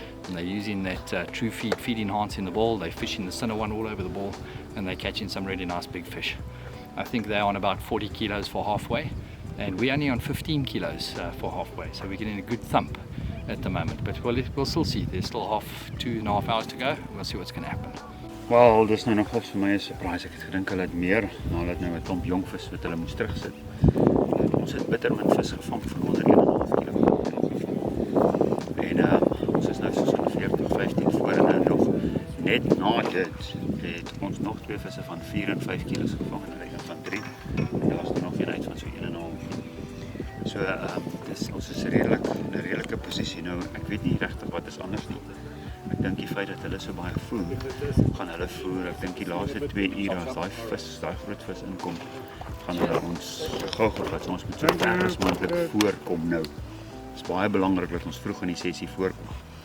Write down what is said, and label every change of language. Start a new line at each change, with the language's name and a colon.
English: And they're using that True Feed feed enhance in the ball. They're fishing the center one all over the ball and they're catching some really nice big fish. I think they're on about 40 kilos for halfway and we're only on 15 kilos for halfway, so we're getting a good thump at the moment, but we'll still see. There's still 2.5 hours to go. We'll see what's going to happen.
Afrikaans: Wel, dis nou nog vir my 'n surprise. Ek het gedink hulle het meer, maar hulle het nou 'n klomp jong vis wat hulle moes terugsit. Ons het bitter min vis gevang van onder 1,5 kg in elk geval. En ons is nou so 40, 15 voor en nou nog net na dit het ons nog 2 visse van 4 en 5 kg gevang en hulle van 3. En daar was nog een uit van so 1,5. So ons is redelik in 'n redelike posisie nou. Ek weet nie regtig wat is anders nie. Ek dink die feit dat hulle so baie voer, gaan hulle voer. Ek dink die laaste 2 ure as daai groot vis inkom, gaan hulle ons gou vat. So ons moet so ver as moontlik voorkom nou. Dit is baie belangrik dat ons vroeg in die sessie voorkom.